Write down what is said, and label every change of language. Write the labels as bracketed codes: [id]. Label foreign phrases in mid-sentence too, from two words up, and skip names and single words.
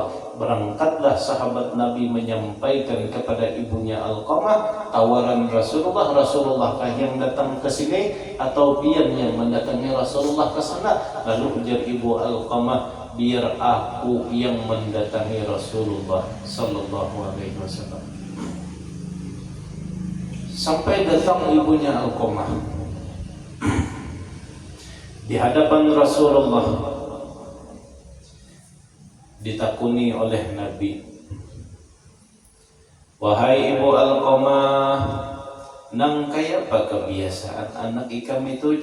[bjn] Berangkatlah sahabat Nabi menyampaikan kepada ibunya Al-Qamah tawaran Rasulullah. Rasulullah kah yang datang ke sini atau pian yang mendatangi Rasulullah ke sana? Lalu ujar ibu Al-Qamah, biar aku yang mendatangi Rasulullah [ar] صلى الله عليه وسلم. [bjn] Sampai datang ibunya Al-Qamah di hadapan Rasulullah, ditakuni oleh Nabi, wahai ibu Al-Qamah, nang kaya apa kebiasaan anak ikam itu?